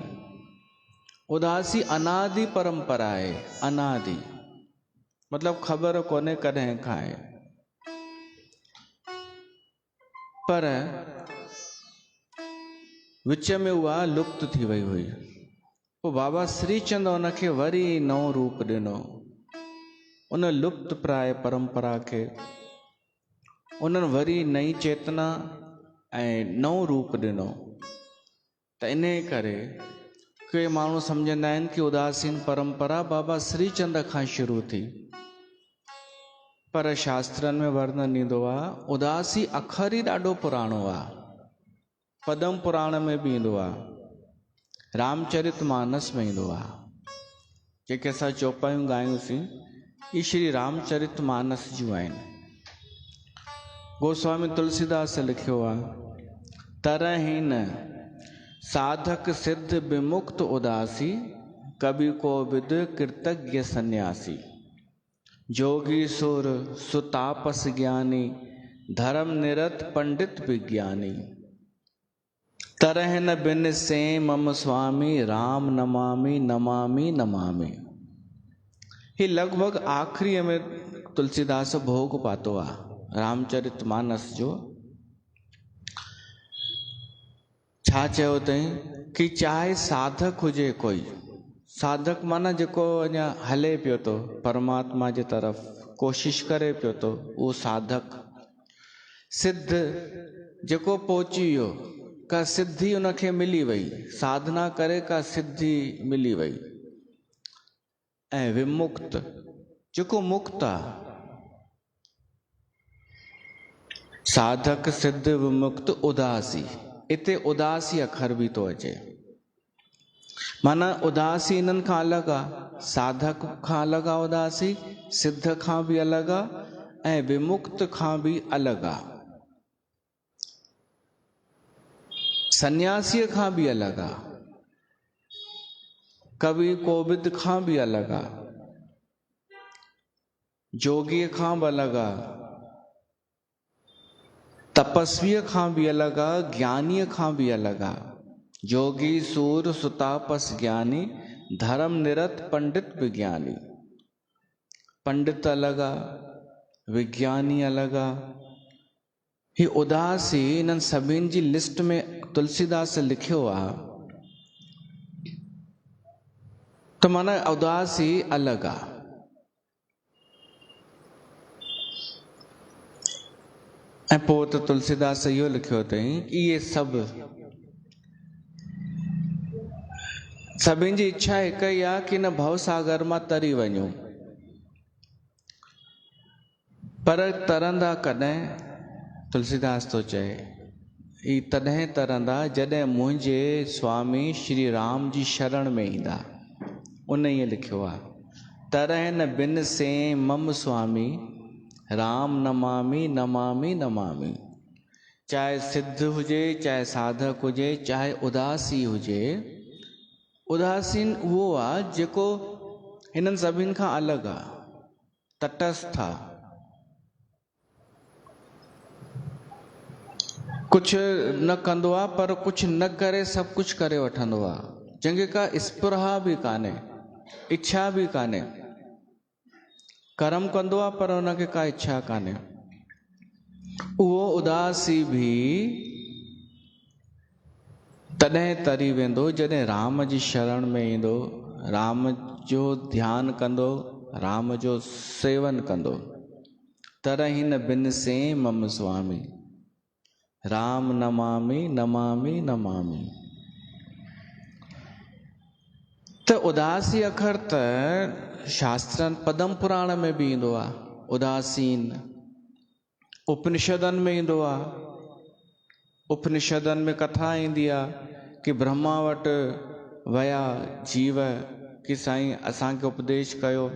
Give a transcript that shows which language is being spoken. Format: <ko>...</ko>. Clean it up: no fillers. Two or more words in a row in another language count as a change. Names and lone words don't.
<sd>उदासी अनादि परंपरा आहे, अनादि मतिलबु ख़बर कोन्हे कॾहिं खां आहे, पर विच में उहा लुप्त थी वई हुई। पोइ बाबा श्रीचंद उनखे वरी नओं रूप ॾिनो, उन लुप्त प्राय परंपरा खे उन्हनि वरी नई चेतना ऐं नओं रूप ॾिनो। त इन करे के माण्हू सम्झंदा आहिनि कि उदासीन परंपरा बाबा श्रीचंद खां शुरू थी, पर शास्त्रनि में वर्णन ईंदो आहे उदासी अखर ई ॾाढो पुराणो आहे। पद्म पुराण में बि ईंदो आहे, रामचरित मानस में ईंदो आहे। जेके असां चौपायूं ॻायूंसीं इहे श्री रामचरित मानस जूं आहिनि। गोस्वामी तुलसीदास लिखियो आहे,</sd> <awa>तरहीन साधक सिद्ध विमुक्त उदासी, कवि कोविद कृतज्ञ सन्यासी। जोगी सुर सुतापस ज्ञानी, धर्म निरत पंडित विज्ञानी। तरह न बिन से मम स्वामी, राम नमामि नमामि नमामि।</awa> <sd>ही लगभग आखिरीअ में तुलसीदास भोग पातो आहे रामचरित मानस जो। छा चयो अथई कि चाहे साधक हुजे कोई, साधक माना जेको अञा हले पियो थो परमात्मा जे तरफ़ कोशिश करे पियो थो, उहो साधक। सिद्ध जेको पहुची वियो, का सिद्धि उनखे मिली वई, साधना करे का सिद्धि मिली वई। ऐं विमुक्त जेको मुक्त आहे,</sd> <awa>साधक सिद्ध विमुक्त उदासी,</awa> <sd>इते उदासी अखर बि थो अचे। माना उदासी इन्हनि खां अलॻि आहे, साधक खां अलॻि आहे उदासी, सिद्ध खां बि अलॻि आहे ऐं विमुक्त खां बि अलॻि आहे, सन्यासीअ खां बि अलॻि आहे, कवि कोविद खां बि अलॻि आहे, जोगीअ खां बि अलॻि आहे, तपस्वीअ खां बि अलॻि आहे, ज्ञानीअ खां बि अलॻि आहे।</sd> <awa>जोगी सूर सुतापस ज्ञानी, धर्म निरत पंडित विज्ञानी।</awa> <sd>पंडित अलॻि आहे, विज्ञानी अलॻि आहे। ही उदासी इन्हनि सभिनि जी लिस्ट में तुलसीदास लिखियो आहे। त माना उदासी अलॻि आहे। ऐं पोइ त तुलसीदास इहो लिखियो अथई इहे सभु सभिनि जी इच्छा हिकु ई आहे कि न भवसागर मां तरी वञूं, पर तरंदा कॾहिं? तुलसीदास थो चए ही तॾहिं तरंदा जॾहिं मुंहिंजे स्वामी श्री राम जी शरण में ईंदा। उन ईअं लिखियो आहे,</sd> <awa>तरह न बिन से मम स्वामी, राम नमामि नमामि नमामि।</awa> <sd>चाहे सिद्ध हुजे, चाहे साधक हुजे, चाहे उदासी हुजे, उदासीन उहो आहे जेको हिननि सभिनि खां अलॻि आहे, तटस्थ आहे, कुझु न कंदो आहे पर कुझु न करे सभु कुझु करे वठंदो आहे, जंहिंखे का स्पृहा बि कान्हे, इच्छा बि कान्हे। कर्म कंदो आहे पर हुनखे का इच्छा कान्हे, उहो उदासी बि तॾहिं तरी वेंदो जॾहिं राम जी शरण में ईंदो, राम जो ध्यानु कंदो, राम जो सेवन कंदो।</sd> <awa>तरहि न बिन से मम स्वामी, राम नमामि नमामि नमामि।</awa> <sd>त उदासी अखर त शास्त्रनि पदम पुराण में बि ईंदो आहे, उदासीन उपनिषदनि में ईंदो आहे। उपनिषदनि में कथा ईंदी आहे कि ब्रह्मा वटि विया जीव कि साईं असांखे उपदेश कयो।</sd>